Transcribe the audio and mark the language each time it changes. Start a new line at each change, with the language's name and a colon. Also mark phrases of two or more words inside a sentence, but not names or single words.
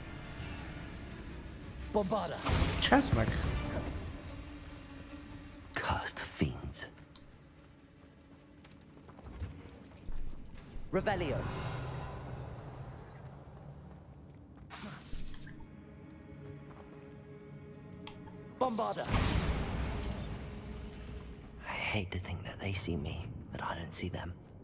English: Bombarda.
Hungarian: Csesz meg!
English: Cursed fiends. Revelio. Bombarda. I hate to think that they see me, but I don't see them.